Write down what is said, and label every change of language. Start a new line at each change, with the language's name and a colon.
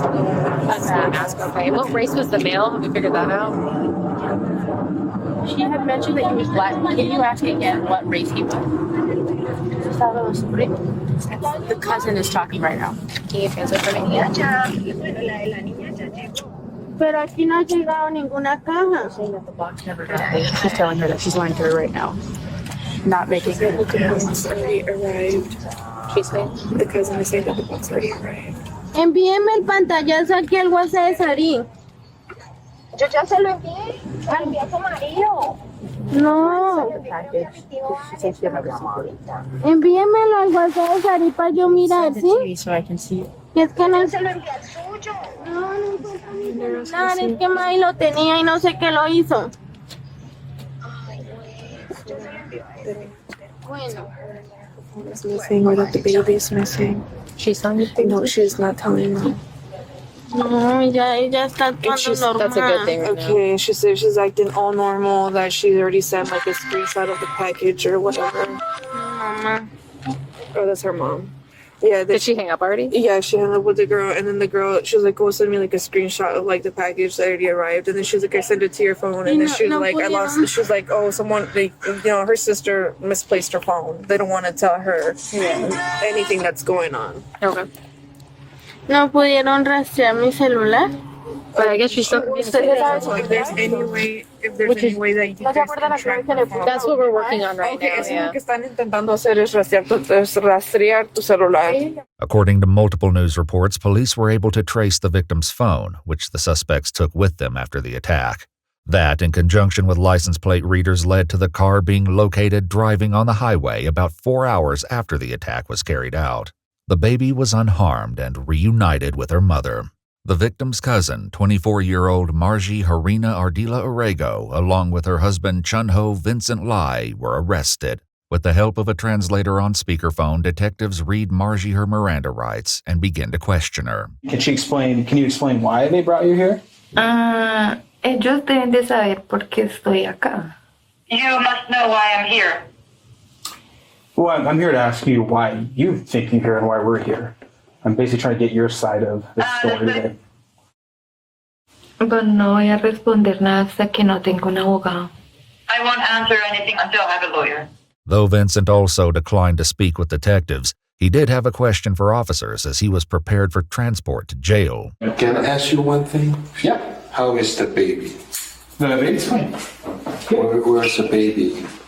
English: A ski mask, okay. What race was the male? Have we figured that out? She had mentioned that he was black. Can you ask again what race he was? The cousin is talking right now. Can you translate for me?
Spanish: Pero aquí no ha llegado ninguna caja.
English: She's telling her that she's lying to her right now. Not making the box already arrived. She's saying? The cousin is saying that the box already arrived.
Spanish: Envíeme el pantallazo aquí al WhatsApp de Sarín. Yo ya se lo envié. Al envié a tu marido. No. Envíemelo al WhatsApp de Sarín para yo mirar, ¿sí?
English: So I can see it.
Spanish: Y es que no Se lo envié al suyo. No, es que May lo tenía y no sé qué lo hizo. Bueno.
English: Is missing or that the baby is missing. She's telling you? No, she's not telling me.
Spanish: No, ella está actuando normal.
English: That's a good thing right Okay, she said she's acting all normal, that she already sent like a screenshot of the package or whatever.
Spanish: Mamá.
English: Oh, that's her mom. Yeah. Did she hang up already? Yeah, she hung up with the girl, and then the girl, she was like, "Go send me like a screenshot of like the package that already arrived." And then she was like, "I sent it to your phone." And then she was like, "I lost." She was like, "Oh, someone, her sister misplaced her phone. They don't want to tell her anything that's going on." Okay.
Spanish: No pudieron rastrear mi celular.
English: But I guess she's still... If there's any way that you guys can track the phone. That's what we're working on right now,
Spanish: Eso
English: yeah.
Spanish: lo que están intentando hacer es rastrear tu celular.
English: According to multiple news reports, police were able to trace the victim's phone, which the suspects took with them after the attack. That, in conjunction with license plate readers, led to the car being located driving on the highway about 4 hours after the attack was carried out. The baby was unharmed and reunited with her mother. The victim's cousin, 24-year-old Margie Harina Ardila Orego, along with her husband Chunho Vincent Lai, were arrested. With the help of a translator on speakerphone, detectives read Margie her Miranda rights and begin to question her. Can you explain why they brought you here?
Spanish: Ellos deben de saber por qué estoy acá.
English: You must know why I'm here. Well, I'm here to ask you why you think you're here and why we're here. I'm basically trying to get your side of the story today.
Spanish: Pero no voy a responder nada hasta que no tenga un abogado.
English: I won't answer anything until I have a lawyer. Though Vincent also declined to speak with detectives, he did have a question for officers as he was prepared for transport to jail. Can I ask you one thing? Yeah. How is the baby? The baby's fine. Where's the baby?